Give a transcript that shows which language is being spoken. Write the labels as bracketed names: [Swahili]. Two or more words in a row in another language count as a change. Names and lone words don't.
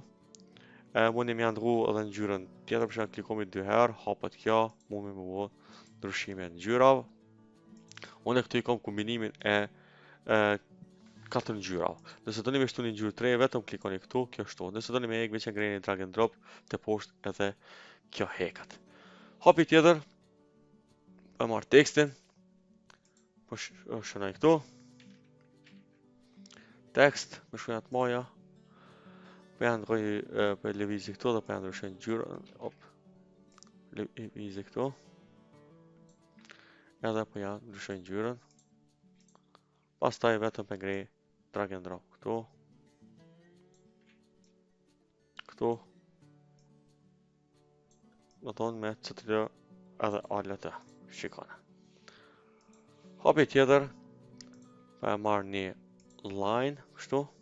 [Albanian] Mundi më ndrru edhe ngjyrën tjetër, për shkak klikojmë 2 herë, hapet kjo, mundi më bë ndryshime ngjyrave. Unë këtu i kam kombinimin e 4 ngjyrave. Nëse doni me shtu një ngjyrë 3, vetëm klikoni këtu, kjo shtohet. Nëse doni me hek veçan ngreni [English] drag and drop [Albanian] të poshtë edhe kjo hekat. Hapi tjetër, e marr tekstin, po shënoj këtu. Tekst, me shkruajt moja. Po ja ndroj për lëvizje këtu dhe po ja ndryshoj ngjyrën. Lëvizje këtu. Edhe po ja ndryshoj ngjyrën. Pastaj vetëm pe ngrej [English] drag and drop [Albanian] këtu. Këtu. Do thonë me CTRL edhe Alt. Shikoni. Hapi tjetër, po e marr një line kështu.